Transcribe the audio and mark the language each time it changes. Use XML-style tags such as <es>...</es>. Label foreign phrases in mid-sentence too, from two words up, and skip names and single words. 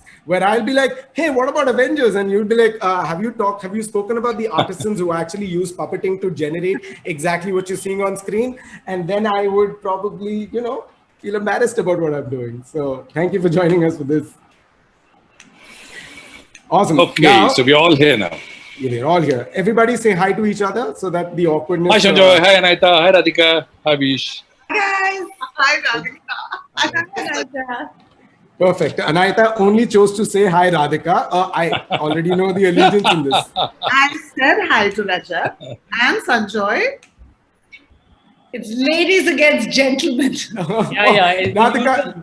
<en>Where I'll be like, hey, what about Avengers? And you'll be like, have you spoken about the artisans who actually use puppeting to generate exactly what you're seeing on screen? And then I would probably, feel embarrassed about what I'm doing. So thank you for joining us for this. Awesome. Okay, now, so we're all here now. We're all here. Everybody say hi to each other so that the awkwardness... Hi, Sanjoy. Hi, Anaita. Hi, Radhika. Hi, Abish. Hi, guys. Hi, Radhika. Perfect. Anaita only chose to say hi, Radhika. I already know the allegiance in this. I said hi to Rajat and Sanjoy. It's ladies against gentlemen. Radhika,</en>